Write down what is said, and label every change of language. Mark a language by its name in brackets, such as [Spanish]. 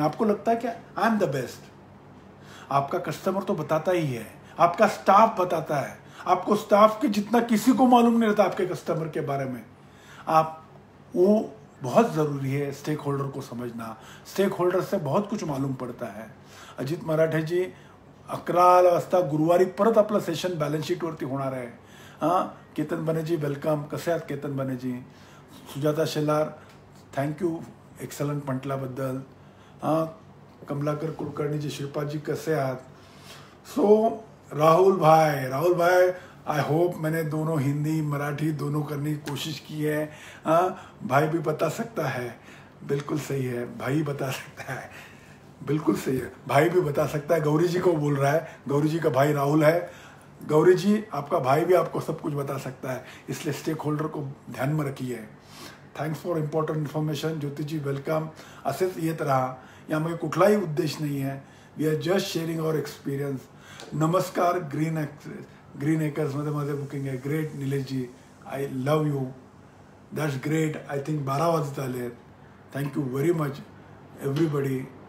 [Hindi] आपको लगता है क्या [English] I am the best? [Hindi] आपका कस्टमर तो बताता ही है, आपका स्टाफ बताता है. आपको स्टाफ के जितना किसी को मालूम नहीं रहता आपके कस्टमर के बारे में. आप वो बहुत ज़रूरी है स्टेक होल्डर को समझना. स्टेक होल्डर से बहुत कुछ मालूम पड़ता है. [Marathi] अजित मराठे जी 11 वाजता गुरुवारी परत आपलं सेशन बॅलन्स शीटवरती होणार आहे. हां केतन बनेजी वेलकम. कसे आहात केतन बनेजी? Sujata Shelar thank you excellent म्हटल्याबद्दल. हां कमलाकर कुलकर्णीजी, शिल्पाजी कसे आहात? [Hindi] सो राहुल भाई [English] I hope [Hindi] मैंने दोनों हिंदी मराठी दोनों करने की कोशिश की है. भाई भी बता सकता है, बिल्कुल सही है. भाई बता सकता है, बिल्कुल सही है. भाई भी बता सकता है. गौरी जी को बोल रहा है, गौरी जी का भाई राहुल है. गौरी जी आपका भाई भी आपको सब कुछ बता सकता है, इसलिए स्टेक होल्डर को ध्यान में रखिए. [English] Thanks for important information. Jyotiji welcome. [Marathi] असेच येत राहा, यामध्ये कुठलाही उद्देश नाही आहे. [English] We are just sharing our experience. [Marathi] नमस्कार. ग्रीन एकर्समध्ये माझे बुकिंग आहे. Great Nileshji, [English] I love you. That's great. I think 12 [Marathi] वाजत आले आहेत. [English] Thank you very much everybody.